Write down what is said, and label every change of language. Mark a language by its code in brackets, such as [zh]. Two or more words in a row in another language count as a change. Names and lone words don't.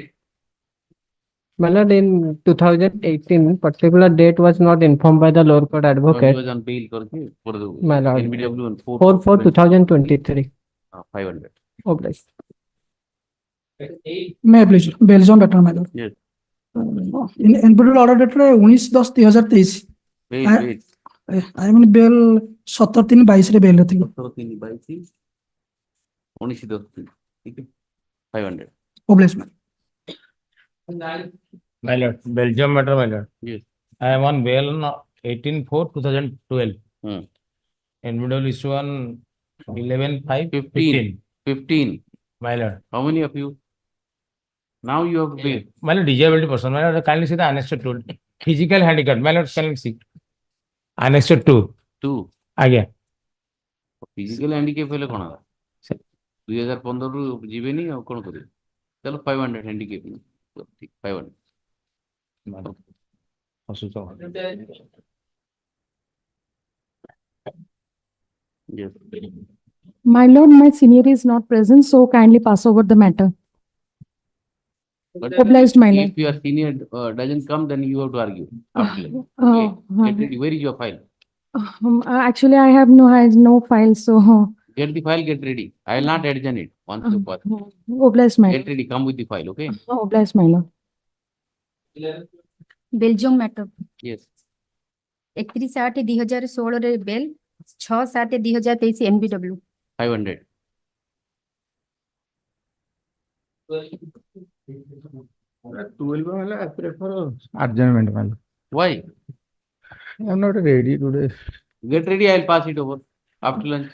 [en] My lord, in 2018, particular date was not informed by the lower court No, he advocate. was on bail for the My lord. NBW on 4/4/2023. 500. Oh, bless. May I please, Belgium matter, my lord. Yes. NBW order ଡେଟ୍ରେ 19/10/2023 Wait, I- wait. I mean bail 17/3/22 bail ଥିଲା 17/22, 19/10. [hi] ठीक है 500. [en] Oh bless ma'am My lord, Belgium matter, my lord. Yes. I am on bail on 18/4/2012. Hmm. NBW issue on 11/5/15. 15. My lord. How many of you? Now you have bail. My lord, disabled person. My lord, kindly see the annexed 2. Physical handicap. My lord, can see. Annexed 2. 2. [or] ଆଜ୍ଞା। [en] Physical handicap [or] ହେଲେ କଣ ହେଲା? 2015 ରୁ ଯିବେନି ଆଉ କଣ କରିବେ? [hi] ଚलो 500 handicap. ठीक 500. Yes. [en] My lord, my senior is not present, so kindly pass over the matter. But Obliged, my lord. if your senior doesn't come, then you have to argue. After. Okay. Oh, Get ready. Where is your file? actually, I have no file, so. Get the file, get ready. I will not adjourn it once you pass. Obliged, my Get lord. ready, come with the file, okay? Obliged, my lord. Belgium matter Yes. 31/8/2016 ବେଲ୍ 6/7/2023 NBW 500. 12 well, I prefer adjournment, man. Why? I'm not ready today. Get ready, I will pass it over after lunch.